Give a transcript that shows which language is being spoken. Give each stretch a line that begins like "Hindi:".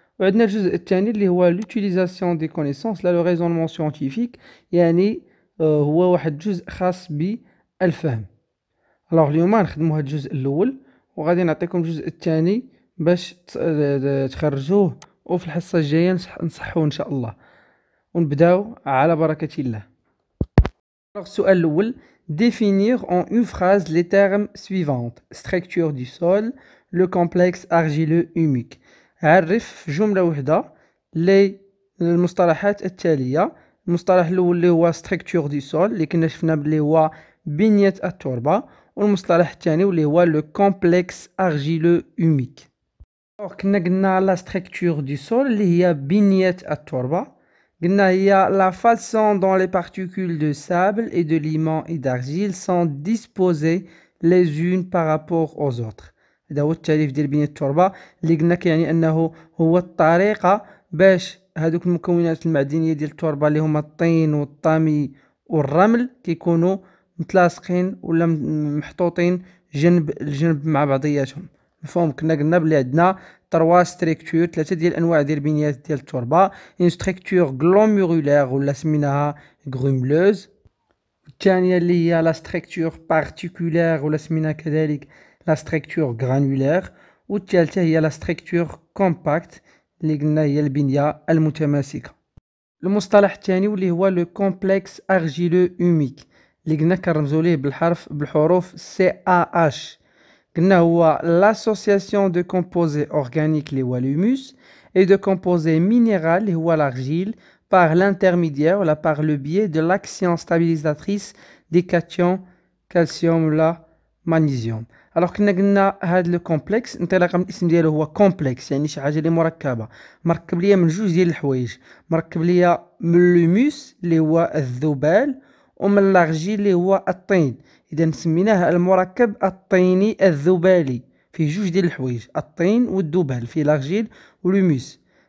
Arabic: وعندنا الجزء الثاني اللي هو لوتيليزاسيون دي كونيسونس لا لو ريزونمون سيانتيفيك، يعني هو واحد جزء خاص بالفهم. الوغ اليوم نخدموا هذا الجزء الأول وغادي نعطيكم الجزء الثاني باش تخرجوه، وفي الحصة الجاية نصحوه إن شاء الله ونبداو على بركة الله.
French: السؤال الأول: définir en une phrase les termes suivants: structure du sol, le complexe argileux humique.
Arabic: عرف في جملة واحدة المصطلحات التالية. المصطلح الأول اللي هو structure du sol اللي كنا شفنا اللي هو بنية التربة، والمصطلح الثاني اللي هو le complexe argileux humique. كنا قلنا la structure du sol اللي هي بنية التربة. قلنا هي
French: la façon dont les particules de sable et de limon et d'argile sont disposées les unes par rapport aux autres.
Arabic: هذا هو التعريف ديال بنية التربة اللي قلنا كيعني أنه هو الطريقة باش هذوك المكونات المعدنية ديال التربة اللي هما الطين والطامي والرمل كيكونوا متلاصقين ولا محطوطين جنب الجنب مع بعضياتهم. مفهوم؟ كنا قلنا بلي عندنا تروا ستركتور، ثلاثة ديال الأنواع ديال البنيات ديال التربة. اون ستركتور غلوميرولار ولا سميناها غروملوز، الثانية اللي هي لا ستركتور بارتيكولار ولا سميناها كذلك لا ستركتور غرانولار، والثالثة هي لا ستركتور كومباكت اللي قلنا هي البنية المتماسكة. المصطلح الثاني واللي هو لو كومبلكس ارجيلو اوميك اللي قلنا كنرمزو ليه بالحروف سي ا اش.
French: قلنا هو l'association de composés organiques
Arabic: اللي هو
French: l'humus et de composés minéraux اللي هو l'argile par l'intermédiaire
Arabic: ولا
French: par le biais de l'action stabilisatrice des cations calcium ولا magnésium.
Arabic: alors كنا قلنا هاد لو كومبلكس انطلاقا من الاسم ديالو هو كومبلكس، يعني شي حاجه اللي مركبه، مركب ليا من جوج ديال الحوايج، مركب ليا من لوموس اللي هو الذبال ومن لارجيل اللي هو الطين. إذا سميناه المركب الطيني الذبالي، فيه جوج ديال الحوايج، الطين والذبال، فيه لارجيل ولوموس.